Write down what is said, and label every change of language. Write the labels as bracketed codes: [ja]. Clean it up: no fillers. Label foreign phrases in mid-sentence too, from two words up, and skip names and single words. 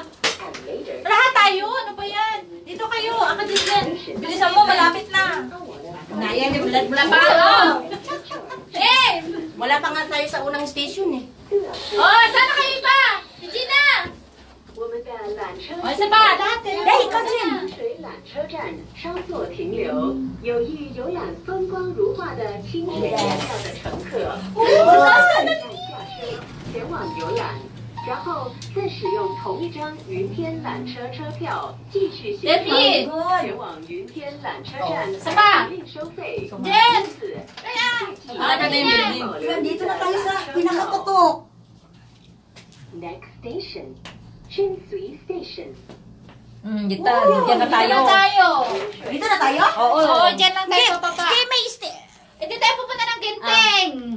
[tl] Lahat tayo. Ano ba yan? Dito kayo. Ako din yan. Bilisan mo. Malapit na. Nayan yung blood Wala pa ako. Eh! Wala pa nga tayo sa unang station eh. Oh, sana kayo iba? Si Gina! Oh, isa pa. Lahat eh. Dahil ikaw din. [zh] 水缆车站稍作停留，有意游览风光如画的清水月亮的乘客，可以下车前往游览，然后再使用同一张云天缆车车票继续行程，前往云天缆车站不另收费。因此， [tl] Dito na tayo sa pinakatutok. [en] Next station, Chinsui Station. [tl] Dito na tayo. Dito na tayo? Oo, dyan lang tayo papapa. Hindi, may stay. Hindi tayo pupunta ng Ginteng.